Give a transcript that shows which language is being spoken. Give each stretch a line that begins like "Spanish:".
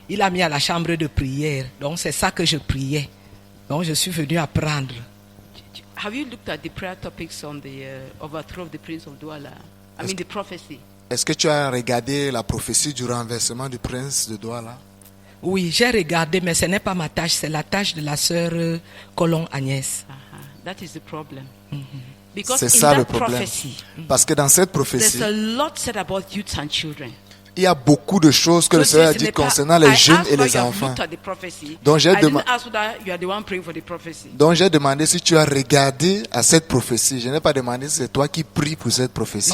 French: Il a mis à la chambre de prière. Donc, c'est ça que je priais. Donc, je suis venue apprendre.
English: Have you looked at the prayer topics on the overthrow of the prince of Douala? I mean the prophecy.
French: Est-ce que tu as regardé la prophétie du renversement du prince de Douala? Oui, j'ai regardé, mais ce n'est pas ma tâche, c'est la tâche de la sœur Colombe Agnès.
English: That is the problem.
French: C'est ça le problème. Parce que dans cette prophétie,
English: there's a lot said about youth and children.
French: il y a beaucoup de choses que le Seigneur a dit concernant les jeunes et les enfants. Donc j'ai demandé si tu as regardé à cette prophétie. Je n'ai pas demandé si c'est toi qui pries pour cette prophétie.